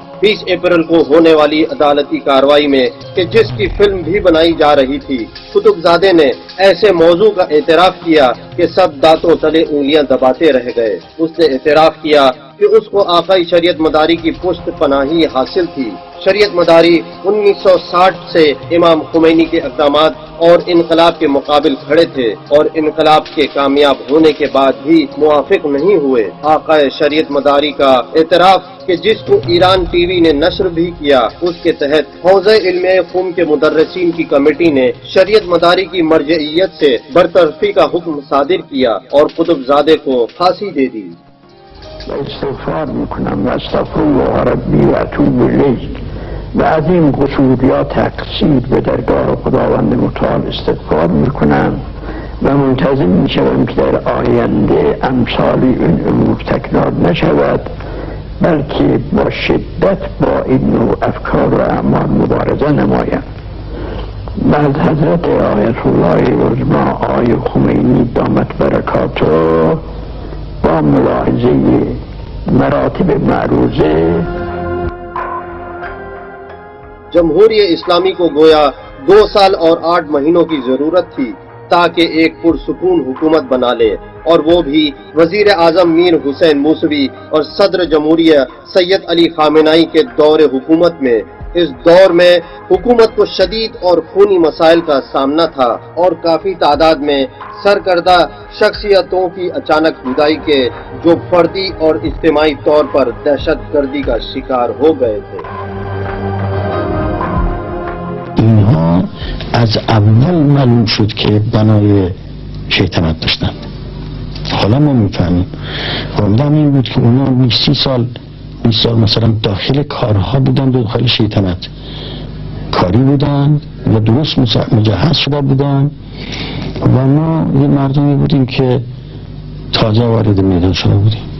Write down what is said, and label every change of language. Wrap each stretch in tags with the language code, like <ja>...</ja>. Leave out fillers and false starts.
<ur>20 April کو ہونے والی عدالتی کارروائی میں کہ جس کی فلم بھی بنائی جا رہی تھی، قطب زادے نے ایسے موضوع کا اعتراف کیا کہ سب دانتوں تلے انگلیاں دباتے رہ گئے۔ اس نے اعتراف کیا کہ اس کو آقائی شریعت مداری کی پشت پناہی حاصل تھی۔ شریعت مداری 1960 سے امام خمینی کے اقدامات اور انقلاب کے مقابل کھڑے تھے اور انقلاب کے کامیاب ہونے کے بعد بھی موافق نہیں ہوئے۔ آقائی شریعت مداری کا اعتراف کہ جس کو ایران ٹی وی نے نشر بھی کیا، اس کے تحت حوزہ علم فم کے مدرسین کی کمیٹی نے شریعت مداری کی مرجعیت سے برطرفی کا حکم صادر کیا اور قطب زادے کو پھانسی دے دی۔</ur> <fa>استغفار میکنم و</fa> <ar>استغفرالله ربی و اتوب الیه</ar> <fa>و از این قصور یا تقصیر به درگاه خداوند متعال استغفار میکنم و منتظر میشوم که در آینده امثال این امور تکرار نشود، بلکه با شدت با این نوع افکار و اعمال مبارزه نمایم و از حضرت آیت الله عظما آقای خمینی دامت برکاته با ملاحظه مراتب معروضه</fa> <ur>جمہوریہ اسلامی کو گویا 2 سال اور 8 مہینوں کی ضرورت تھی تاکہ ایک پرسکون حکومت بنا لے، اور وہ بھی وزیر اعظم میر حسین موسوی اور صدر جمہوریہ سید علی خامنہئی کے دور حکومت میں۔ اس دور میں حکومت کو شدید اور خونی مسائل کا سامنا تھا اور کافی تعداد میں سرکردہ شخصیتوں کی اچانک جدائی کے جو فردی اور اجتماعی طور پر دہشت گردی کا شکار ہو گئے تھے۔</ur> <fa>اینها از اول معلوم شد که بنای شیطنت داشتن. حالا ما میفهمیم. امیدم این بود که اونا 20 سال مثلا داخل کارها بودن، داخل شیطنت کاری بودن و درست مجهز شده بودن و ما یه مردمی بودیم که تازه وارد میدان شده بودیم.</fa>